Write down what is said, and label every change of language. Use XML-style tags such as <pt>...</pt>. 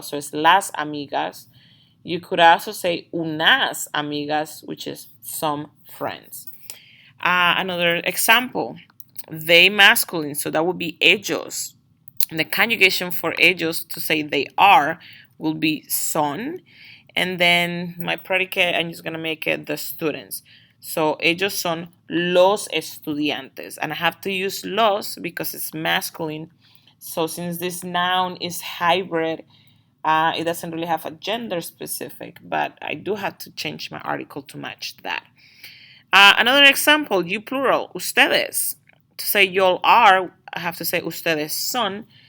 <en>So it's</en> <es>las amigas.</es> <en>You could also say</en> <es>unas amigas,</es> <en>which is some friends. Another example, they masculine, so that would be ellos. And the conjugation for ellos to say they are will be son. And then my predicate, I'm just going to make it the students.</en> <es>So ellos son los estudiantes.</es> <en>And I have to use los because it's masculine. So since this noun is hybrid, it doesn't really have a gender specific, but I do have to change my article to match that. Another example, you plural, ustedes. To say y'all are, I have to say</en> <es>ustedes son.</es>